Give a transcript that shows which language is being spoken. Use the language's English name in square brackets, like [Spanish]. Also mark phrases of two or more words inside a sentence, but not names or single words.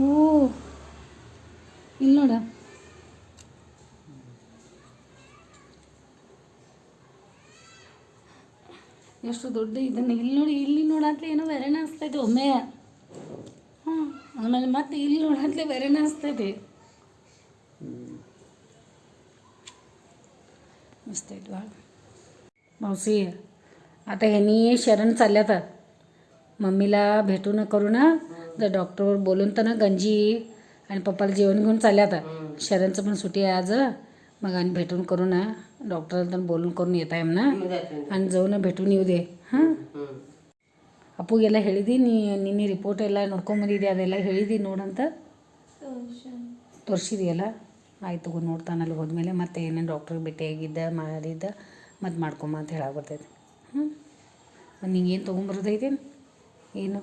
[Kannada] ಇಲ್ಲಿ ನೋಡ, ಎಷ್ಟು ದೊಡ್ಡ ಇದನ್ನು ಇಲ್ಲಿ ನೋಡಿ, ಇಲ್ಲಿ ನೋಡತ್ಲೆ ಏನೋ ಬೇರೆನೇ ಅನಿಸ್ತೈತಿ ಒಮ್ಮೆ. ಹ್ಞೂ ಆಮೇಲೆ ಮತ್ತೆ ಇಲ್ಲಿ ನೋಡತ್ಲೆ ಬೇರೆನೇ ಅನಿಸ್ತೈತಿ. [Marathi] मस्त आहेत बाळ. मावशी आता ह्यांनी शरण चालल्यात मम्मीला भेटून करू ना, जर डॉक्टरवर बोलून तर ना गंजी आणि पप्पाला जेवण घेऊन चालल्यात. शरणचं पण सुट्टी आहे आज, मग आणि भेटून करू ना, डॉक्टरांना बोलून करून येत आहे ना, आणि जाऊन भेटून येऊ दे. [Kannada] ಹಾಂ ಅಪ್ಪುಗೆಲ್ಲ ಹೇಳಿದಿ, ನಿನ್ನೆ ರಿಪೋರ್ಟ್ ಎಲ್ಲ ನೋಡ್ಕೊಂಬಂದಿದ್ದೆ, ಅದೆಲ್ಲ ಹೇಳಿದಿ ನೋಡಂತ ತೋರಿಸಿದೆಯಲ್ಲ. ಆಯ್ತು ತಗೋ, ನೋಡ್ತಾನೆ ಅಲ್ಲಿ ಹೋದ್ಮೇಲೆ ಮತ್ತೆ ಏನೇನು ಡಾಕ್ಟ್ರಿಗೆ ಭೇಟಿಯಾಗಿದ್ದ ಮಾಡಿದ್ದ ಮತ್ತು ಮಾಡ್ಕೊಂಬ ಅಂತ ಹೇಳಕ್ಕೆ ಬರ್ತೈತಿ. ಮತ್ತು ನಿಂಗೆ ಏನು ತೊಗೊಂಬರೋದೈತಿ ಏನು?